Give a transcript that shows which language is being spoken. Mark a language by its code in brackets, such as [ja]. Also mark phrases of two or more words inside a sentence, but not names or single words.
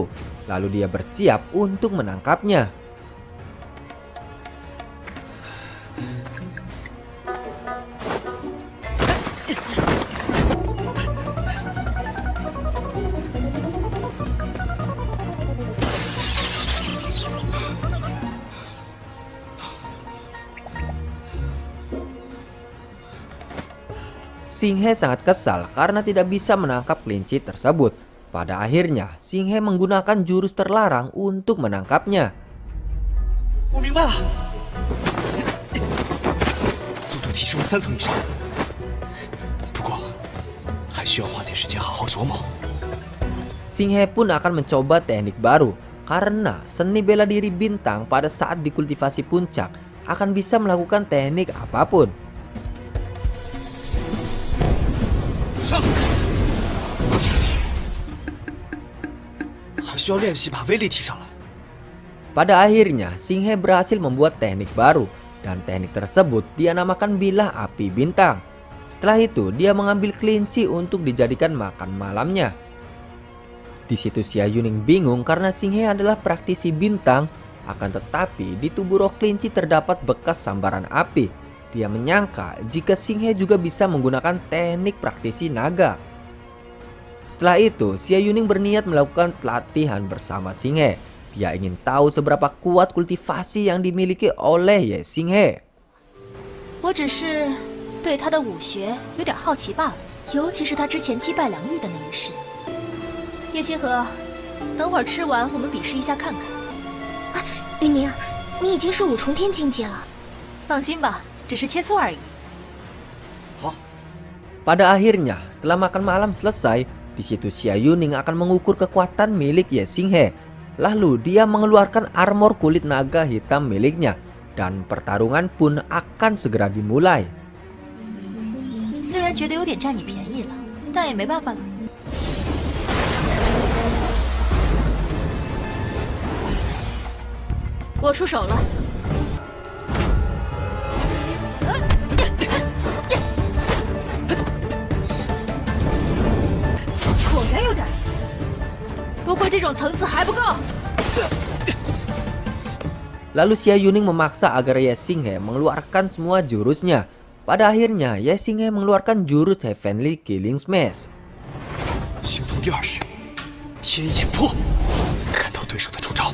[id] Lalu dia bersiap untuk menangkapnya. Xing He sangat kesal karena tidak bisa menangkap kelinci tersebut. Pada akhirnya, Xing He menggunakan jurus terlarang untuk menangkapnya. [zh] 我明白了，速度提升了3层以上，不过还需要花点时间好好琢磨。 [id] Xing He pun akan mencoba teknik baru karena seni bela diri bintang pada saat dikultivasi puncak akan bisa melakukan teknik apapun. [zh] 还需要练习把威力提上来。 [id] Pada akhirnya, Xing He berhasil membuat teknik baru dan teknik tersebut dia namakan bilah api bintang. Setelah itu, dia mengambil kelinci untuk dijadikan makan malamnya. Di situ Xia Yuning bingung karena Xing He adalah praktisi bintang, akan tetapi di tubuh roh kelinci terdapat bekas sambaran api. Dia menyangka jika Xing He juga bisa menggunakan teknik praktisi naga. Setelah itu, Xia Yuning berniat melakukan latihan bersama Xing He. Dia ingin tahu seberapa kuat kultivasi yang dimiliki oleh Ye Xing He. [zh] 我只是对他的武学有点好奇罢了，尤其是他之前击败梁玉的那一式。叶星河，等会儿吃完我们比试一下看看。雨宁，你已经是5重天境界了。放心吧，只是切磋而已。 [id] Pada akhirnya, setelah makan malam selesai, di situ Xia Yuning akan mengukur kekuatan milik Ye Xing He. Lalu dia mengeluarkan armor kulit naga hitam miliknya dan pertarungan pun akan segera dimulai. [zh] 虽然觉得有点占你便宜了，但也没办法了。我出手了。果然有点意思，不过这种层次还不够。 [id] Lalu Xia Yuning memaksa agar Ye Xing He mengeluarkan semua jurusnya. Pada akhirnya, Ye Xing He mengeluarkan jurus Heavenly Killing Smash. [zh] 行动第2式，天眼破，看透对手的出招。